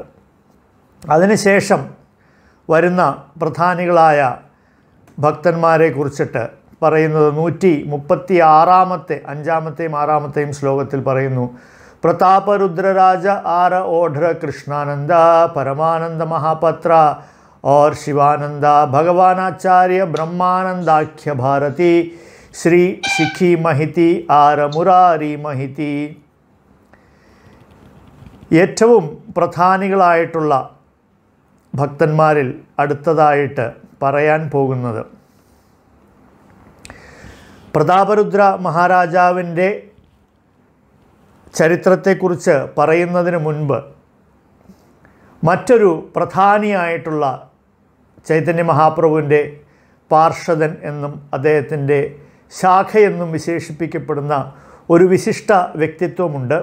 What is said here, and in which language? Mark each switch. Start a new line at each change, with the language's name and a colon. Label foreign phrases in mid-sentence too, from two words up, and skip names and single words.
Malayalam: അതിനുശേഷം വരുന്ന പ്രധാനികളായ ഭക്തന്മാരെ കുറിച്ചിട്ട് പറയുന്നത് 136ാമത്തെ 5ാമത്തെയും 6ാമത്തെയും ശ്ലോകത്തിൽ പറയുന്നു.
Bangla: প্রতাপরুদ্ররাজ আর ওঢ্র কৃষ্ণানন্দ পরমানন্দ মহাপাত্র আর শিবানন্দ ভগবানাচার্য ব্রহ্মানন্দাখ্য ভারতী শ্রী শিখি মাহিতি আর মুরারি মাহিতি.
Malayalam: ഏറ്റവും പ്രധാനികളായിട്ടുള്ള ഭക്തന്മാരിൽ അടുത്തതായിട്ട് പറയാൻ പോകുന്നത് പ്രതാപരുദ്ര മഹാരാജാവിൻ്റെ ചരിത്രത്തെക്കുറിച്ച് പറയുന്നതിന് മുൻപ് മറ്റൊരു പ്രധാനിയായിട്ടുള്ള ചൈതന്യ മഹാപ്രഭുവിൻ്റെ പാർഷദൻ എന്നും അദ്ദേഹത്തിൻ്റെ ശാഖയെന്നും വിശേഷിപ്പിക്കപ്പെടുന്ന ഒരു വിശിഷ്ട വ്യക്തിത്വമുണ്ട്.